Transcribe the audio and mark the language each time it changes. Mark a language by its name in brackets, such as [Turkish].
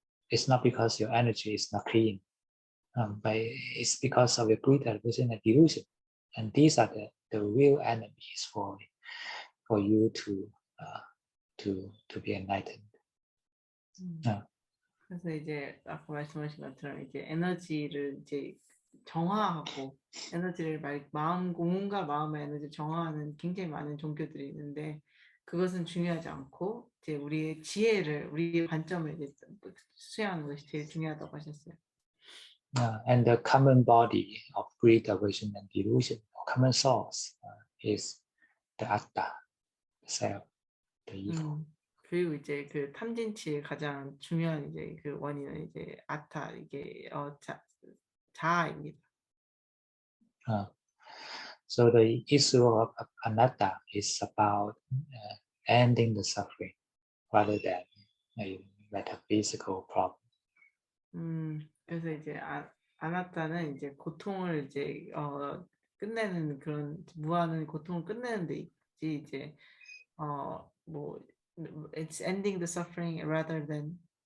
[English] It's not because your energy is not clean, but it's because of your greed, aversion, and delusion. And these are the real enemies for you to be enlightened. [Korean] 그래서 이제 아까 말씀하신 것처럼 이제 에너지를 이제 정화하고 에너지를 온갖 마음의 에너지를 정화하는 굉장히 많은 종교들이 있는데 그것은 중요하지 않고 이제 우리의 지혜를 우리의 관점을 이제 수행하는 것이 제일 중요하다고 하셨어요. [English] And the common body of greed, aversion, and delusion, or common source, is the atta, the self, the ego. [Korean] 그리고 이제 그 탐진치의 가장 중요한 이제 그 원인은 이제 아타 이게 자아입니다. [English] So the issue of anatta is about ending the suffering rather than a metaphysical problem. [Korean] 그래서 이제 아나타는 이제 고통을 이제 끝내는 그런 무한한 고통을 끝내는 데 있지 이제 뭐 [English] it's ending the suffering rather than